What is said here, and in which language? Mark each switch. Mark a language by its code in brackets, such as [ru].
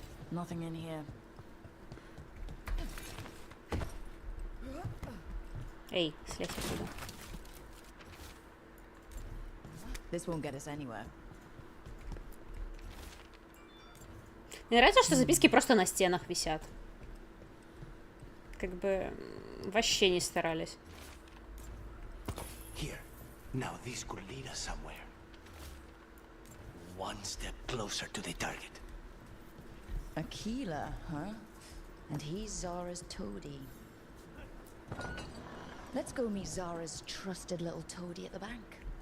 [en] Nothing in here. [ru] Эй, слезь отсюда. [en] This won't get us anywhere. [ru] Мне нравится, что записки просто на стенах висят. Как бы вообще не старались. [en] Here. Now this could lead us somewhere. One step closer to the target. Aquila, huh? And he's Zara's toady. Let's go meet Zara's trusted little toady at the bank.